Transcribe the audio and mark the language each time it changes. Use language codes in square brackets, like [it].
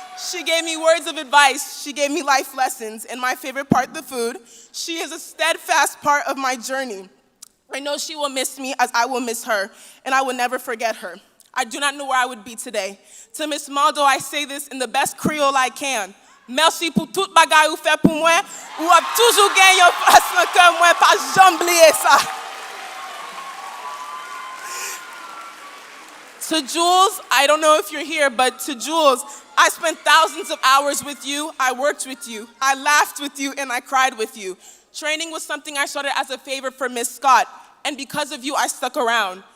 [en] She gave me words of advice, she gave me life lessons, and my favorite part, the food. She is a steadfast part of my journey. I know she will miss me as I will miss her, and I will never forget her. I do not know where I would be today. To Miss Maldo, I say this in the best Creole I can. [ht] Merci pour tout bagay ou fait pour moi, ou ap toujours gen yon place nan cœur moi, pas jamais oublier ça. [en] To Jules, I don't know if you're here, but to Jules, I spent thousands of hours with you, I worked with you, I laughed with you, and I cried with you. Training was something I started as a favor for Miss Scott, and because of you, I stuck around.